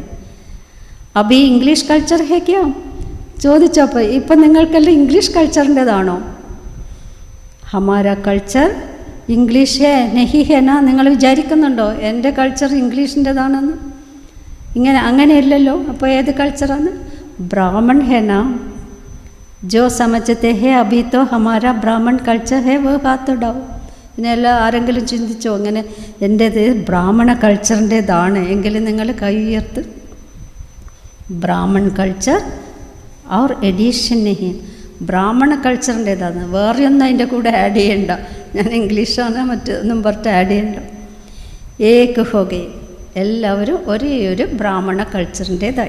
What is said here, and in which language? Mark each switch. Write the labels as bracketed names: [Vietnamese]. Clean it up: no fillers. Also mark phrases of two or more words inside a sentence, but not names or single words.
[Hindi] अभी इंग्लिश कल्चर है क्या [Malayalam] ചോദിച്ചപ്പോൾ, ഇപ്പം നിങ്ങൾക്കെല്ലാം ഇംഗ്ലീഷ് കൾച്ചറിൻ്റേതാണോ? [Hindi] हमारा कल्चर इंग्लिश है नहीं है ना. [Malayalam] നിങ്ങൾ വിചാരിക്കുന്നുണ്ടോ എൻ്റെ കൾച്ചർ ഇംഗ്ലീഷിൻ്റെതാണെന്ന്? അങ്ങനെയല്ലല്ലോ. അപ്പോൾ ഏത് കൾച്ചറാണ്? [Hindi] ब्राह्मण है ना. जो समझते हैं अभी तो हमारा ब्राह्मण कल्चर है वो हाथ उठाओ. [Malayalam] ഇതിനെല്ലാം ആരെങ്കിലും ചിന്തിച്ചോ? അങ്ങനെ എൻ്റേത് ബ്രാഹ്മണ കൾച്ചറിൻ്റേതാണ് എങ്കിലും നിങ്ങൾ കൈ ഉയർത്ത്. [Hindi] ब्राह्मण कल्चर और एडिशन नहीं, [Malayalam] ബ്രാഹ്മണ കൾച്ചറിൻ്റേതാണ്, വേറെയൊന്നും അതിൻ്റെ കൂടെ ആഡ് ചെയ്യണ്ട. ഞാൻ ഇംഗ്ലീഷാണ് മറ്റൊന്നും പറഞ്ഞിട്ട് ആഡ് ചെയ്യണ്ട. [Hindi] एक होगे, [Malayalam] എല്ലാവരും ഒരേ ഒരു ബ്രാഹ്മണ കൾച്ചറിൻ്റേതായി.